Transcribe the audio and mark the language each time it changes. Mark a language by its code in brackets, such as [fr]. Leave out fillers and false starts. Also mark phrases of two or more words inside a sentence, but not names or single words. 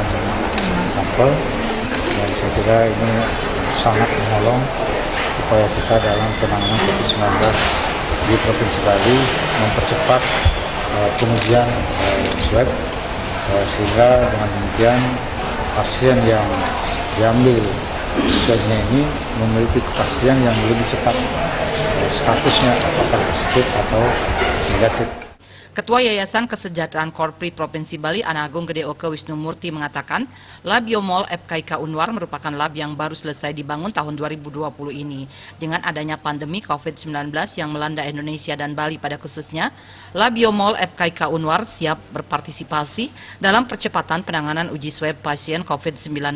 [id] sampel, dan saya kira ini sangat menolong upaya kita dalam penanganan COVID-19 di Provinsi Bali, mempercepat pengujian swab sehingga dengan demikian pasien yang diambil swabnya ini memiliki kepastian yang lebih cepat statusnya apakah positif atau negatif. Ketua Yayasan Kesejahteraan Korpri Provinsi Bali, Ana Agung Gede Oke Wisnu Murti mengatakan, Lab Biomol FKIK Unwar merupakan lab yang baru selesai dibangun tahun 2020 ini. Dengan adanya pandemi COVID-19 yang melanda Indonesia dan Bali pada khususnya, Lab Biomol FKIK Unwar siap berpartisipasi dalam percepatan penanganan uji swab pasien COVID-19.